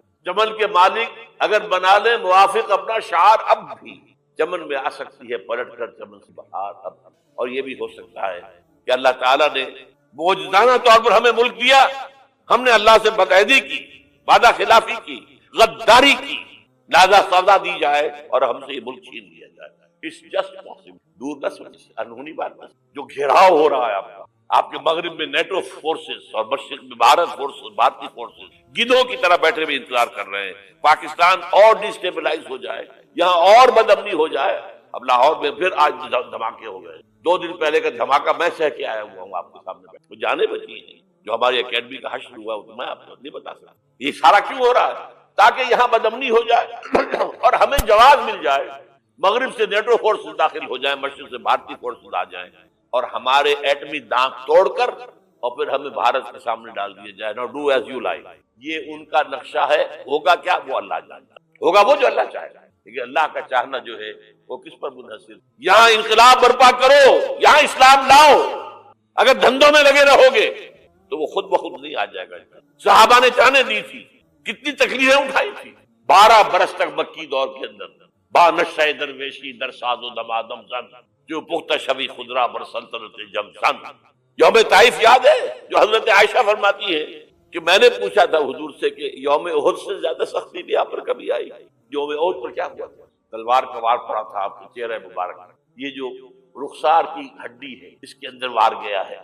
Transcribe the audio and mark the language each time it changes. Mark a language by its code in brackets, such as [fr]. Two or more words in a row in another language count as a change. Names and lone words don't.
[ur] چمن کے مالک اگر بنا لیں موافق اپنا شعار، اب بھی چمن میں آ سکتی ہے پلٹ کر چمن سے بہار اب. اور یہ بھی ہو سکتا ہے کہ اللہ تعالیٰ نے معجزانہ طور پر ہمیں ملک دیا، ہم نے اللہ سے بدعہدی کی، وعدہ خلافی کی، غداری کی، لہذا سزا دی جائے اور ہم سے یہ ملک چھین لیا جائے. [en] It's just possible. [ur] دور نہ سمجھے، انہونی بات نہ. جو گھیراؤ ہو رہا ہے آپ کے مغرب میں نیٹو فورسز اور مشرق میں بھارت فورسز، بھارتی فورسز گدھوں کی طرح بیٹھے ہوئے انتظار کر رہے ہیں پاکستان اور ڈسٹیبلائز ہو جائے، یہاں اور بدامنی ہو جائے. اب لاہور میں پھر آج دھماکے ہو گئے. 2 دن پہلے کا دھماکہ میں سہ کے آیا ہوا ہوں آپ کے سامنے بیٹھ. وہ جانے بچی ہیں جو ہماری اکیڈمی کا حشر ہوا، تو میں آپ کو نہیں بتا سکتا. یہ سارا کیوں ہو رہا ہے؟ تاکہ یہاں بدامنی ہو جائے اور ہمیں جواز مل جائے، مغرب سے نیٹو فورسز داخل ہو جائیں، مشرق سے بھارتی فورسز آ جائیں، اور ہمارے ایٹمی دانت توڑ کر اور پھر ہمیں بھارت کے سامنے ڈال دیا جائے. [en] No do as you like. [ur] یہ ان کا نقشہ ہے. ہوگا کیا؟ وہ اللہ جانتا. ہوگا وہ جو اللہ چاہے گا. لیکن اللہ کا چاہنا جو ہے وہ کس پر منحصر؟ یہاں انقلاب برپا کرو، یہاں اسلام لاؤ. اگر دھندوں میں لگے رہو گے تو وہ خود بخود نہیں آ جائے گا. صحابہ نے جانیں دی تھی، کتنی تکلیفیں اٹھائی تھی. 12 برس تک مکی دور کے اندر [fa] با نشہ درویشی در ساز و دمادم زن، جو پختہ شبی خدرا بر سلطنت جم سن. [ur] یوم طائف یاد ہے جو حضرت عائشہ فرماتی ہے کہ میں نے پوچھا تھا حضور سے کہ یوم احد سے زیادہ سختی بھی آپ پر کبھی آئی؟ یوم احد پر کیا ہوا تھا؟ تلوار کا وار پڑا تھا آپ کے چہرے مبارک. یہ جو رخسار کی ہڈی ہے اس کے اندر وار گیا ہے.